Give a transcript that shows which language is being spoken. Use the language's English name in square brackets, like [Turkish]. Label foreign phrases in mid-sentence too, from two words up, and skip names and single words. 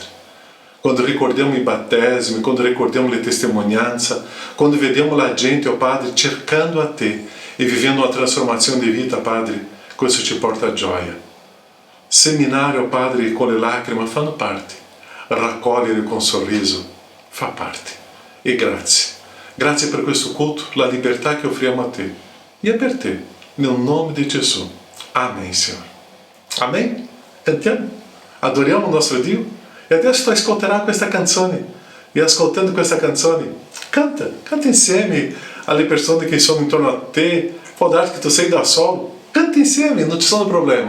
[Italian] Quando ricordiamo i battesimi, quando ricordiamo le testimonianze, quando vediamo la gente, oh Padre, cercando a Te e vivendo una trasformazione di vita, Padre, questo ci porta a gioia. Seminare, oh Padre, con le lacrime fanno parte. Raccogliere con sorriso fa parte. E grazie. Grazie per questo culto, la libertà che offriamo a Te. E é per te, nel nome di Gesù. [Portuguese] Amém, Senhor. Amém? [Italian] Cantiamo? Adoriamo il nostro Dio? E adesso tu ascolterai questa canzone. E ascoltando questa canzone, canta insieme alle persone che sono intorno a te. Può darsi che tu sei da solo. Canta insieme, non ci sono problemi.